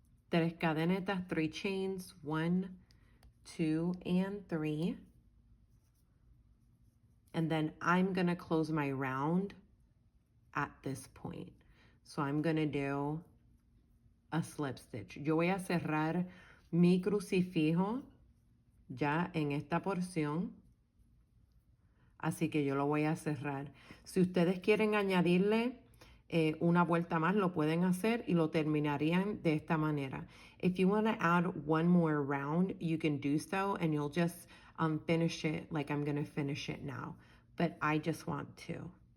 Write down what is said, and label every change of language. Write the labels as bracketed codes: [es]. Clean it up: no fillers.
[en] 3 cadenetas, 3 chains, 1, 2, and 3. And then I'm going to close my round at this point. So I'm going to do a slip stitch. [es] Yo voy a cerrar mi crucifijo ya en esta porción. Así que yo lo voy a cerrar. Si ustedes quieren añadirle una vuelta más, lo pueden hacer y lo terminarían de esta manera. [en] If you want to add one more round, you can do so and you'll just finish it like I'm going to finish it now. But I just want to.